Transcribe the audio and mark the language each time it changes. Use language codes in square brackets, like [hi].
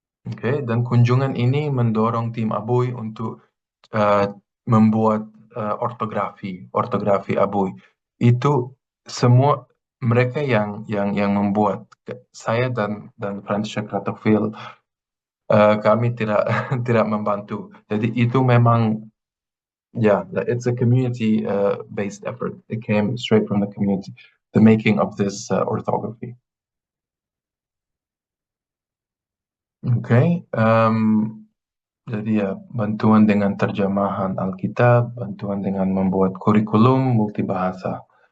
[id] Oke, dan kunjungan ini mendorong tim Abui untuk membuat ortografi Abui. Itu semua mereka yang membuat. Saya dan Fransja Kratochvil kami tidak tidak membantu. Jadi itu memang [en] it's a community based effort. It came straight from the community, the making of this orthography. [id] Oke, jadi ya bantuan dengan terjemahan Alkitab, bantuan dengan membuat kurikulum multibahasa.